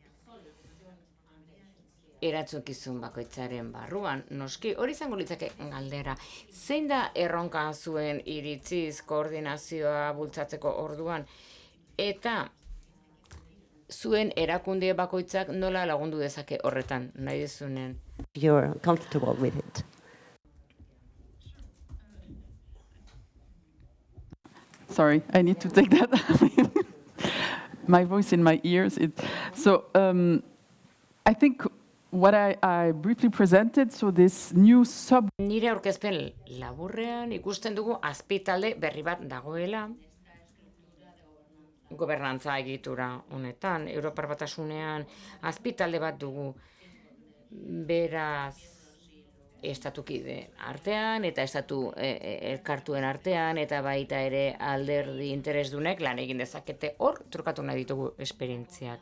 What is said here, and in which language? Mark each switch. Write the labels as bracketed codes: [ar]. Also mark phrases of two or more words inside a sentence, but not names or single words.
[eu] Erantzukizun bakoitzaren barruan, noski, hori izango litzake galdera. Zein da erronka zuen iritziz koordinazioa bultzatzeko orduan? Eta zuen erakunde bakoitzak nola lagundu dezake horretan, nahi dezunen? [en] You're comfortable with it. Sorry, I need to take that. My voice in my ears. I think what I briefly presented, so this new [eu] Nire aurkezpen laburrean ikusten dugu azpitalde berri bat dagoela gobernantza egitura honetan, Europar Batasunean azpitalde bat dugu beraz estatukide artean eta estatu elkartuen artean eta baita ere alderdi interesdunek lan egin dezakete hor trukatu nahi ditugu esperientziak.